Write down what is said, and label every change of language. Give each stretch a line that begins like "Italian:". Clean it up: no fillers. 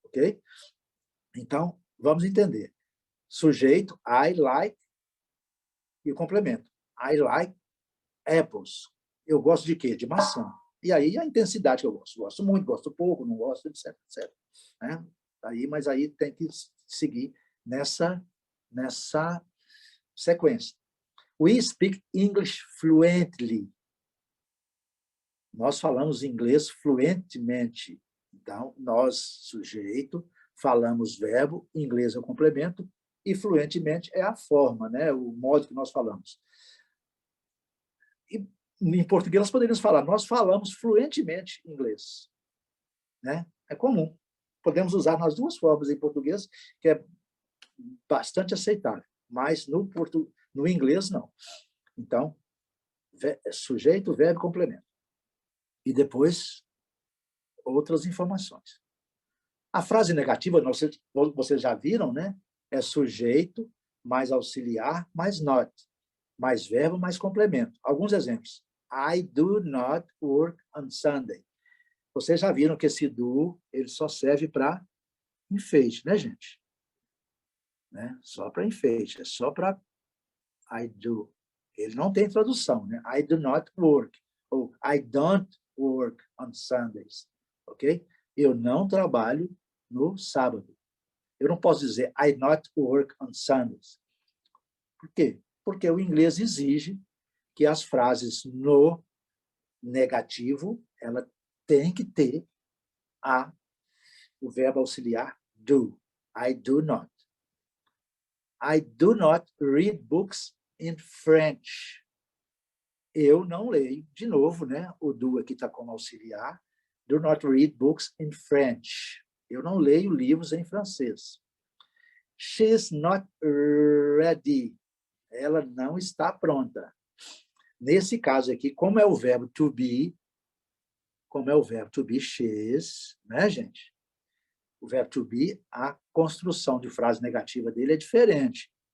Portuguese: Ok? Então, vamos entender. Sujeito, I like, e o complemento.
English: I like apples.
Portuguese: Eu gosto de quê? De maçã. E aí a intensidade que eu gosto. Gosto muito, gosto pouco, não gosto, etc. etc. Né? Mas aí tem que seguir nessa sequência.
English: We speak English fluently.
Portuguese: Nós falamos inglês fluentemente. Então, nós, sujeito, falamos verbo, inglês é o complemento, e fluentemente é a forma, né? O modo que nós falamos. E em português nós poderíamos falar, nós falamos fluentemente inglês. Né? É comum. Podemos usar nas duas formas em português, que é bastante aceitável, mas no inglês não. Então, sujeito, verbo, complemento. E depois, outras informações. A frase negativa, vocês já viram, né? É sujeito, mais auxiliar, mais not. Mais verbo, mais complemento. Alguns exemplos.
English: I do not work on Sunday.
Portuguese: Vocês já viram que esse do ele só serve para enfeite, né, gente? Né? Só para enfeite, é só para I do. Ele não tem tradução, né?
English: I do not work, ou I don't work on Sundays, ok?
Portuguese: Eu não trabalho no sábado. Eu não posso dizer
English: I not work on Sundays.
Portuguese: Por quê? Porque o inglês exige que as frases no negativo, ela tem que ter o verbo auxiliar do.
English: I do not. I do not read books in French.
Portuguese: Eu não leio, de novo, né? O do aqui está como auxiliar.
English: Do not read books in French.
Portuguese: Eu não leio livros em francês.
English: She's not ready.
Portuguese: Ela não está pronta. Nesse caso aqui, como é o verbo to be, como é o verbo to be, she's, né, gente? O verbo to be, a construção de frase negativa dele é diferente.